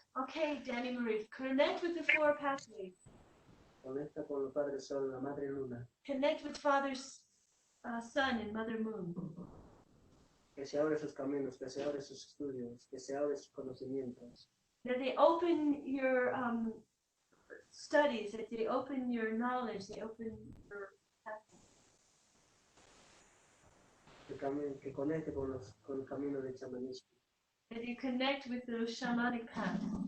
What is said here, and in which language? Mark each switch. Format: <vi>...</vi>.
<en>Okay, Danny Marie, connect with the four pathways.</en> <es>Conecta con el Padre Sol, la Madre Luna.</es> <en>Connect with Father's Sun and Mother Moon.</en> <es>Que se abre sus caminos, que se abre sus estudios, que se abre sus conocimientos.</es> <en>That they open your studies, that they open your knowledge, they open your pathway.</en> <es>Que conecte con el camino del chamanismo.</es> <en>That you connect with the shamanic path.</en>